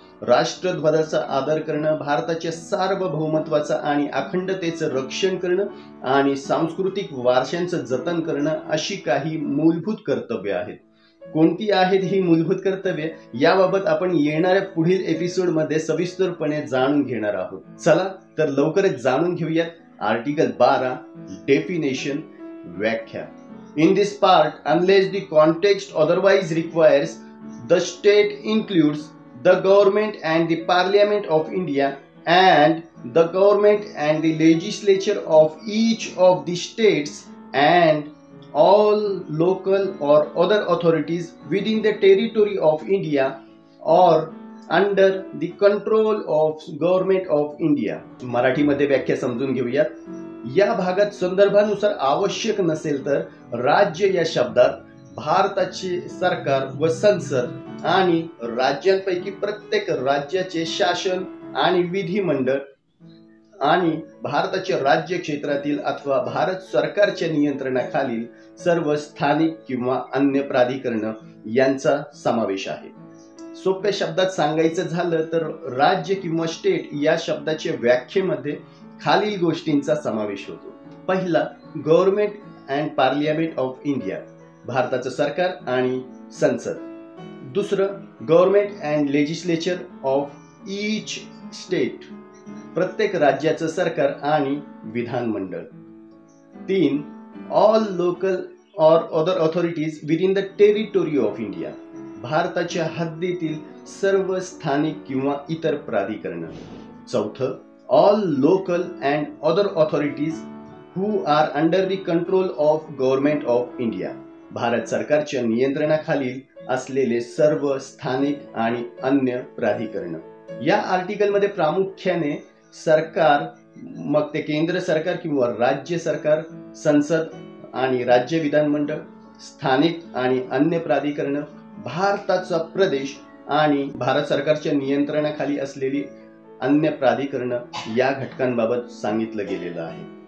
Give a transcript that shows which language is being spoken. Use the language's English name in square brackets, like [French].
[Marathi] राष्ट्रध्वजाचा आदर करणं, भारताच्या सार्वभौमत्वाचा आणि अखंडतेचं रक्षण करणं आणि सांस्कृतिक वारशांचं जतन करणं अशी काही मूलभूत कर्तव्य आहेत. कोणती आहेत ही मूलभूत कर्तव्ये याबाबत आपण येणाऱ्या पुढील एपिसोडमध्ये सविस्तरपणे जाणून घेणार आहोत. चला तर लवकरच जाणून घेऊयात आर्टिकल 12 डेफिनेशन व्याख्या. [English] In this part, unless the context otherwise requires, the state includes the government and the Parliament of India and the government and the legislature of each of the states and all local or other authorities within the territory of India or under the control of government of India. [Marathi] मराठीमध्ये व्याख्या समजून घेऊयात. या भागात संदर्भानुसार आवश्यक नसेल तर राज्य या शब्दात भारताचे सरकार व संसद आणि राज्यांपैकी प्रत्येक राज्याचे शासन आणि विधिमंडळ आणि भारताच्या राज्य क्षेत्रातील अथवा भारत सरकारच्या नियंत्रणाखालील सर्व स्थानिक किंवा अन्य प्राधिकरण यांचा समावेश आहे. सोप्या शब्दात सांगायचं झालं तर राज्य किंवा स्टेट या शब्दाच्या व्याख्येमध्ये खालील गोष्टींचा समावेश होतो. पहिला, [English] government and parliament of India, [Marathi] भारताचं सरकार आणि संसद. दुसरं, [English] government and legislature of each state, [Marathi] प्रत्येक राज्याचं सरकार आणि विधानमंडळ. [English] 3, all local or other authorities within the territory of India, [Marathi] भारताच्या हद्दीतील सर्व स्थानिक किंवा इतर प्राधिकरण. चौथं, [English] all local and other authorities who are under the control of government of India, [Marathi] Bharat सरकारच्या नियंत्रणाखालील असलेले सर्व स्थानिक आणि अन्य प्राधिकरण. या आर्टिकलमध्ये प्रामुख्याने सरकार, मग ते केंद्र सरकार किंवा राज्य सरकार, संसद आणि राज्य विधानमंडळ, स्थानिक आणि अन्य प्राधिकरण, भारताचा प्रदेश आणि भारत सरकारच्या नियंत्रणाखाली असलेली अन्य प्राधिकरण या घटकांबाबत सांगितलं गेलेलं आहे.